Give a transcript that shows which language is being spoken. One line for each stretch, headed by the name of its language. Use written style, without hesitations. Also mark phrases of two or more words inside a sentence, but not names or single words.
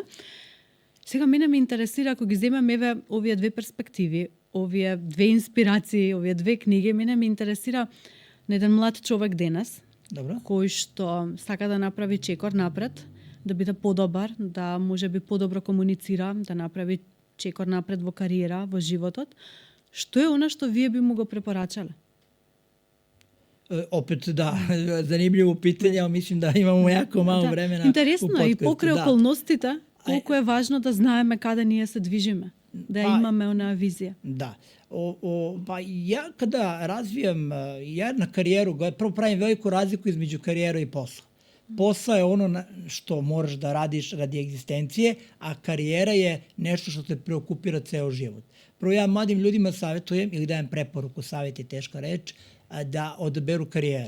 Macedonian: Сега мене ме интересира ако ги земеме овие две перспективи, овие две инспирации, овие две книги, мене ме интересира на еден млад човек денес, кој што сака да направи чекор напред, да биде подобар, да можеби подобро комуницира, да направи чекор напред во кариера, во животот. Што е она што вие би му го препорачале?
Serbian: Opet da, zanimljivo pitanje, ali mislim da imamo jako malo vremena.
Macedonian: Интересно и покрај околностите, колку е важно да знаеме каде ние се движиме, да имаме онаа визија.
Serbian: Da. Pa ja kada razvijam na karijeru, prvo pravim veliku razliku između karijera i posla. Posao je ono što moraš da radiš radi egzistencije, a karijera je nešto što te preokupira ceo život. Prvo ja mladim ljudima savjetujem ili dajem preporuku, savjet je teška reč, da odaberu karijeru.